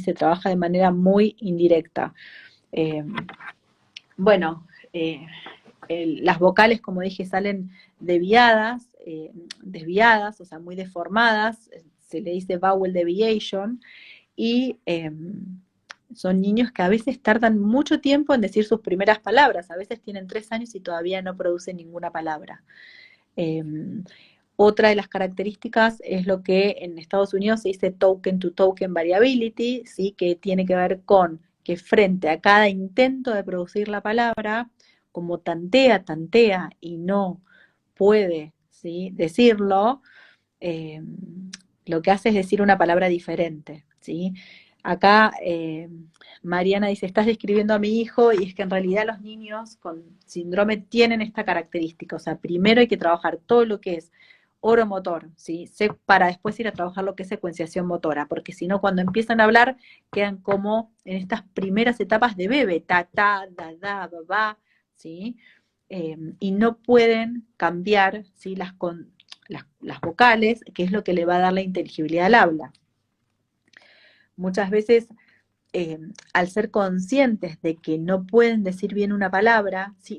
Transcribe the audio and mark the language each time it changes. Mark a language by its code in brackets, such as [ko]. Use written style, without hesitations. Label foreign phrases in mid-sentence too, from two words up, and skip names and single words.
[es] Se trabaja de manera muy indirecta. Eh, bueno, las vocales, como dije, salen desviadas, o sea, muy deformadas, se le dice [en] vowel deviation, [es] y son niños que a veces tardan mucho tiempo en decir sus primeras palabras, a veces tienen 3 años y todavía no producen ninguna palabra. Eh, Otra de las características es lo que en Estados Unidos se dice [en] token to token variability, [es] ¿sí? Que tiene que ver con que frente a cada intento de producir la palabra, como tantea y no puede, ¿sí? Decirlo, eh, lo que hace es decir una palabra diferente, ¿sí? Acá Mariana dice, estás describiendo a mi hijo, y es que en realidad los niños con síndrome tienen esta característica, o sea, primero hay que trabajar todo lo que es oromotor, ¿sí? Para después ir a trabajar lo que es secuenciación motora, porque si no, cuando empiezan a hablar, quedan como en estas primeras etapas de bebé, ta, da, ba, ba, ¿sí? Y no pueden cambiar, ¿sí? Las vocales, que es lo que le va a dar la inteligibilidad al habla. Muchas veces, al ser conscientes de que no pueden decir bien una palabra, ¿sí?